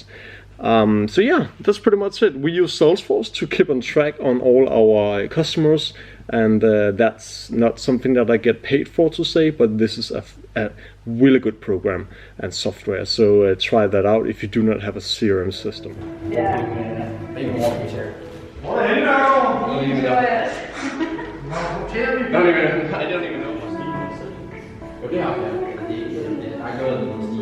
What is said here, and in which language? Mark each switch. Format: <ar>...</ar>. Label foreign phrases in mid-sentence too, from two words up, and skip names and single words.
<en>So yeah, that's pretty much it. We use Salesforce to keep on track on all our customers, and that's not something that I get paid for to say, but this is a really good program and software. So try that out if you do not have a CRM system. Yeah. Maybe more here. Enjoy it. I don't even know what Steve said.</en> <da>Jo, det har jeg. Der er ikke noget, der hedder Steve.</da>